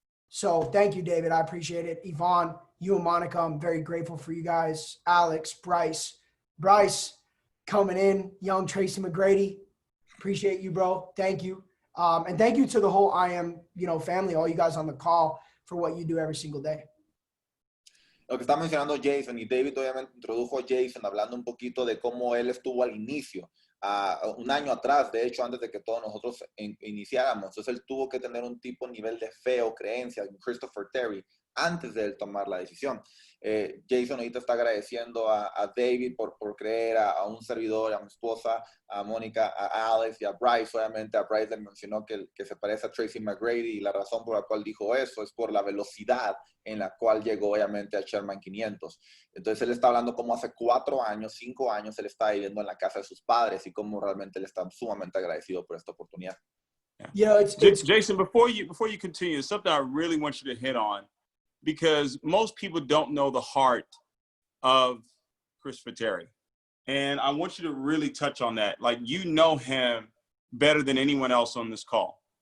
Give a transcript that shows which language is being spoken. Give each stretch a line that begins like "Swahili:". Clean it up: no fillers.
English: So thank you, David. I appreciate it. Yvonne, you and Monica, I'm very grateful for you guys. Alex, Bryce coming in, young Tracy McGrady. Appreciate you, bro. Thank you. And thank you to the whole IM, you know, family, all you guys on the call, for what you do every single day.
Spanish: Lo que está mencionando Jason, y David obviamente introdujo a Jason hablando un poquito de cómo él estuvo al inicio, un año atrás, de hecho, antes de que todos nosotros iniciáramos. Entonces él tuvo que tener un tipo nivel de fe o creencia en Christopher Terry antes de él tomar la decisión. Jason ahorita está agradeciendo a David por creer, a un servidor, a mi esposa, a Mónica, a Alex y a Bryce. Obviamente a Bryce le mencionó que se parece a Tracy McGrady, y la razón por la cual dijo eso es por la velocidad en la cual llegó obviamente a Sherman 500. Entonces él está hablando como hace 4 años, 5 años, él está viviendo en la casa de sus padres y cómo realmente él está sumamente agradecido por esta oportunidad.
English: You know, it's Jason, before you continue, something I really want you to hit on, because most people don't know the heart of Christopher Terry. And I want you to really touch on that. Like, you know him better than anyone else on this call.